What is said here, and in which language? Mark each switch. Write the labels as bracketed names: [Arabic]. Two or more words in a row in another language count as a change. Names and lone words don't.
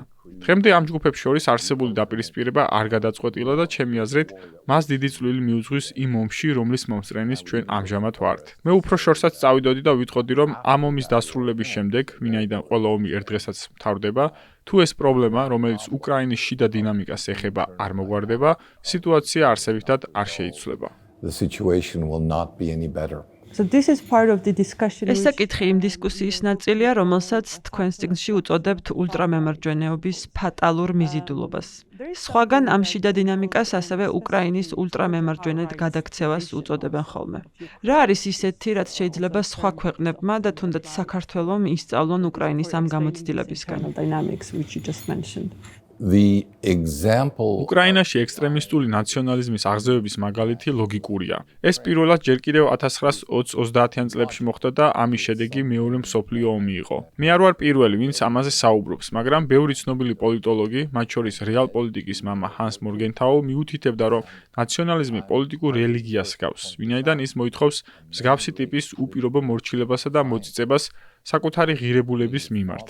[Georgian] დღემდე ამ ჯგუფებს შორის არსებული დაპირისპირება არ გადაწყვეტილა და ჩემი აზრით, მას დიდი წვლილი მიუძღვის იმ ომში, რომლის მომსწრენის ჩვენ ამჟამად ვართ. მე უფრო შორსაც წავიდოდი და ვიტყოდი, რომ ამ ომის დასრულების შემდეგ, ვინაიდან ყველა ომი ერთ დღესაც მთავრდება, თუ ეს პრობლემა, რომელიც უკრაინის შიდა დინამიკას ეხება, არ მოგვარდება, სიტუაცია არსებითად არ შეიცვლება. [English] the situation will not be any better. So this is part of the discussion. [Georgian] ეს საკითხი იმ დისკუსიის ნაწილია, რომელსაც თქვენ წიგნში უწოდებთ ულტრამემარჯვენეობის ფატალურ მიზიდულობას. სხვაგან ამ შიდა დინამიკას ასევე უკრაინის ულტრამემარჯვენედ გადაქცევას უწოდებენ ხოლმე. რა არის ისეთი, რაც შეიძლება სხვა ქვეყნებმა და თუნდაც საქართველომ ისწავლონ უკრაინის ამ გამოცდილებისგან? [English] The example [Georgian] უკრაინაში ექსტრემისტული ნაციონალიზმის აღზევების მაგალითი ლოგიკურია. ეს პირველად ჯერ კიდევ 1920-30-იან წლებში მოხდა და ამის შედეგი მეორე მსოფლიო ომი იყო. მე არ ვარ პირველი, ვინც ამაზე საუბრობს, მაგრამ ბევრი ცნობილი პოლიტოლოგი, მათ შორის რეალპოლიტიკის მამა ჰანს მორგენთაუ, მიუთითებდა, რომ ნაციონალიზმი პოლიტიკურ რელიგიას ჰგავს, ვინაიდან ის მოითხოვს მსგავსი ტიპის უპირობო მორჩილებასა და მოწიწებას საკუთარი ღირებულების მიმართ.